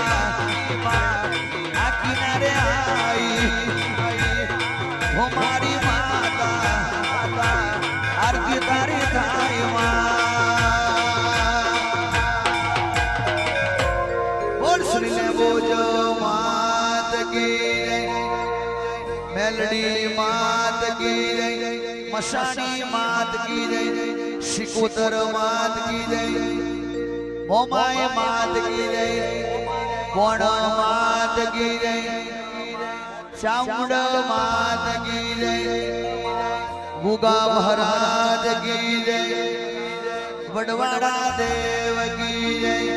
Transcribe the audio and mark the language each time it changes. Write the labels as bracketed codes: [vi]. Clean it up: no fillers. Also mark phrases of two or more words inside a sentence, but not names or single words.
[gu] આ કિનારે આઈ વો મારી માતા આરતી તારી થાઈ [hi] बोजो मात की मेलडी मात की मशानी मात की शिकोतर मात की मोमाई मात की कोण मात की चामुंड मात की गुगा महाराज की वडवाड़ा देव की